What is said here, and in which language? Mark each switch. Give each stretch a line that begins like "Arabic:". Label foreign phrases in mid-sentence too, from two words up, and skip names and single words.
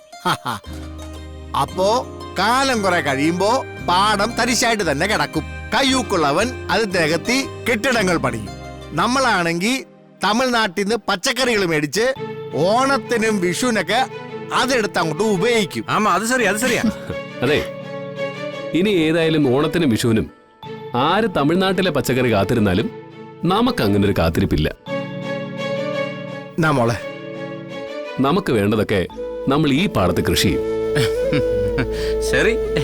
Malayalam: അപ്പോ കാലം കുറെ കഴിയുമ്പോ പാടം തരിശായിട്ട് തന്നെ കിടക്കും. കയ്യൂക്കുള്ളവൻ അത് നികത്തി കെട്ടിടങ്ങൾ പണിയും. നമ്മളാണെങ്കിൽ തമിഴ്നാട്ടിൽ നിന്ന് പച്ചക്കറികൾ മേടിച്ച് ഓണത്തിനും വിഷുവിനൊക്കെ അതെടുത്ത് അങ്ങോട്ട് ഉപയോഗിക്കും.
Tamil: ஆமா, அது சரி, அது சரியா.
Malayalam: അതെ, ഇനി ഏതായാലും ഓണത്തിനും വിഷുവിനും ആര് തമിഴ്നാട്ടിലെ പച്ചക്കറി കാത്തിരുന്നാലും നമുക്ക് അങ്ങനെ ഒരു കാത്തിരിപ്പില്ല. മോളെ, നമുക്ക് വേണ്ടതൊക്കെ നമ്മൾ ഈ പാടത്ത് കൃഷി ചെയ്യും.
Tamil: சரி,